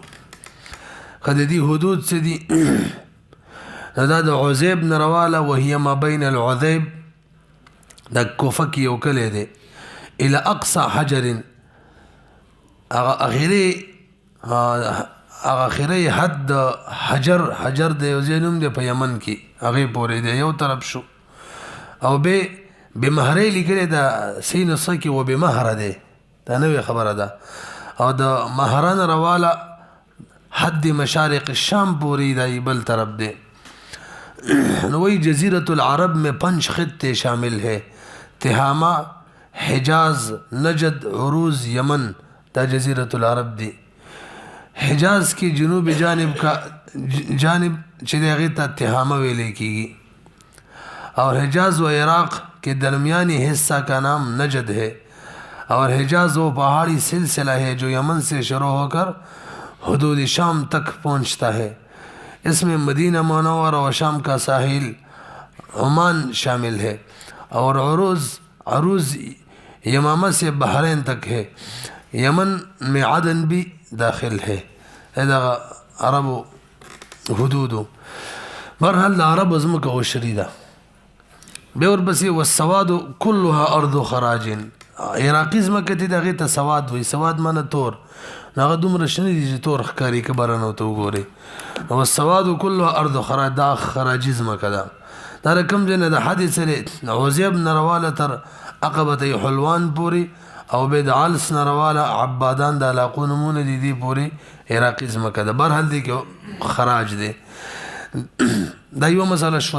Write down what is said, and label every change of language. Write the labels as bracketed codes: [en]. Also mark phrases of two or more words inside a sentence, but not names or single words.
[ps] که د دې حدود څه دي نو دا د عذیب نه رواله وهي [ar] ما بین العذیب [ps] د کوفه کې یو کلی دی [ar] الى اقصى حجر، [ps] هغه اخري حد د حجر د یو ځای نوم دی په یمن کې، هغې پورې دی یو طرف شو. او بمهرې لیکلی د سین څه کې و بمهره دی، دا نوې خبره ده. او د مهره نه رواله حد مشارق الشام پورې دی بل طرف دی. [ur] نو وہی جزیرت العرب میں 5 خطے شامل ہے: تہامہ، حجاز، نجد، عروز، یمن. [ps] دا جزیرت العرب دی. [ur] حجاز کی جنوبی جانب [ps] چې دی هغې ته تہامہ ویلے کیږي، [ur] اور حجاز و عراق کے درمیانی حصہ کا نام نجد ہے. اور حجاز وہ پہاڑی سلسلہ ہے جو یمن سے شروع ہو کر حدود شام تک پہنچتا ہے. اس میں مدینہ منورہ اور شام کا ساحل عمان شامل ہے. اور عروز یمامہ سے بحرین تک ہے. یمن میں عدن بھی داخل ہے. [ps] دا عربو حدودو. برحال دا عربو ځمکه عشري ده. بیا ورپسې [ar] والسواد كلها ارض خراج. [ps] عراقي ځمکه دي د هغې ته سواد وایي. سواد معنی تور، نو هغه دومره شنه دي چې تور ښکاري که بره نه ورته وګورئ. [ar] والسواد كلها ارض خراج، [ps] دا خراجي ځمکه ده. دا د کوم ځای نه د حد سره عزیب نه رواله تر عقبة حلوان پورې، او بیا د علس نه رواله عبادان د علاقو نومونه دي دې پورې عراقي ځمکه ده. برحال دی کې خراج دی. دا یوه مسله شوه.